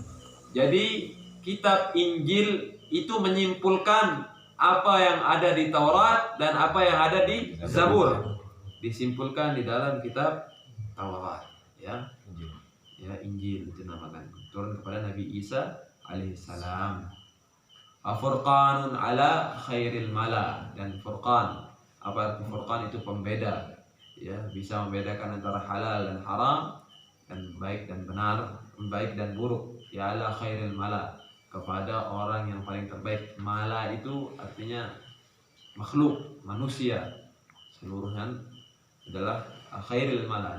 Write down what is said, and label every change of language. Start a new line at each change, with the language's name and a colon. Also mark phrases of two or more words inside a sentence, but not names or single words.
Indonesian: Jadi kitab Injil itu menyimpulkan apa yang ada di Taurat dan apa yang ada di Zabur, disimpulkan di dalam kitab Taurat. Ya, Injil itu namakan, turun kepada Nabi Isa alaihissalam.
Arabic: فرقان على خير الملا,
Indonesian: dan furqan, apa arti furqan? Itu pembeda, ya, bisa membedakan antara halal dan haram, dan baik dan benar, baik dan buruk. Ya,
Arabic: على خير الملا,
Indonesian: kepada orang yang paling terbaik. Mala itu artinya makhluk, manusia seluruhnya adalah
Arabic: خير الملا.